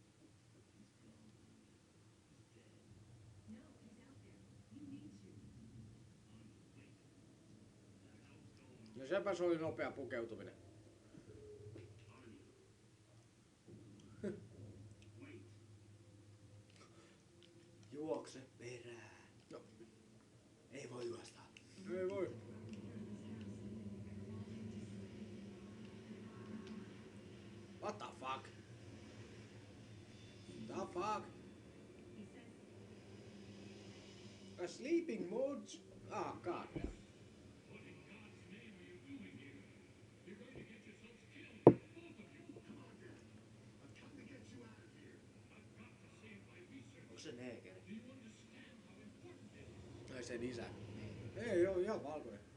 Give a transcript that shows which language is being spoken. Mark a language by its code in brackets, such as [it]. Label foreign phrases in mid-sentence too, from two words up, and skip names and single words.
[fi] No sepä se oli nopea pukeutuminen. Juokse perään. No. Ei voi juosta. Ei voi. [en] What the fuck? The fuck? A sleeping mode? Ah, god damn. [fi] Onko se neekeri? Ei sen isä. Ei oo ihan valkoinen.